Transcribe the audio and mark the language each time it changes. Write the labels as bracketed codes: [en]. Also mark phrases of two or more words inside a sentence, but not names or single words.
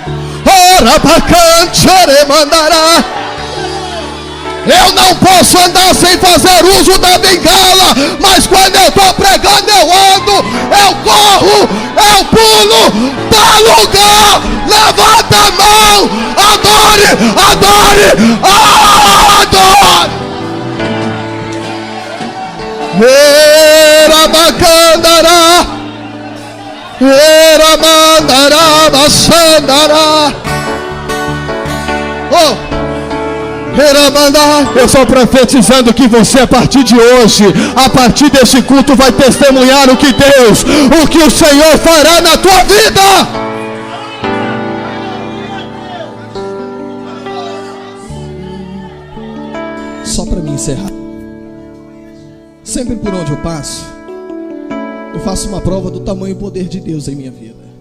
[pt] Ora bacante, mandará. Eu não posso andar sem fazer uso da bengala, mas quando eu estou pregando, eu ando, eu corro, eu pulo, dá lugar, levanta a mão, adore, adore, adore. Era bacandará, era mandará, baixandará. Oh! Eu estou profetizando que você, a partir de hoje, a partir desse culto, vai testemunhar o que o Senhor fará na tua vida. Só para me encerrar, sempre por onde eu passo, eu faço uma prova do tamanho e poder de Deus em minha vida.